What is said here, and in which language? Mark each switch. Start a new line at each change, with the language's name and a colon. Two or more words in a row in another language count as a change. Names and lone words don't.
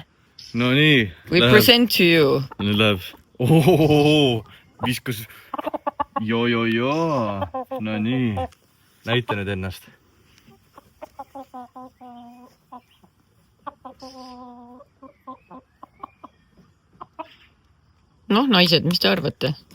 Estonian: No nii.
English: We present to you.
Estonian: Nüüd läheb. Ohohoho, viskas. Joo. No nii. Näita nüüd ennast. Noh, naised, mis te arvate?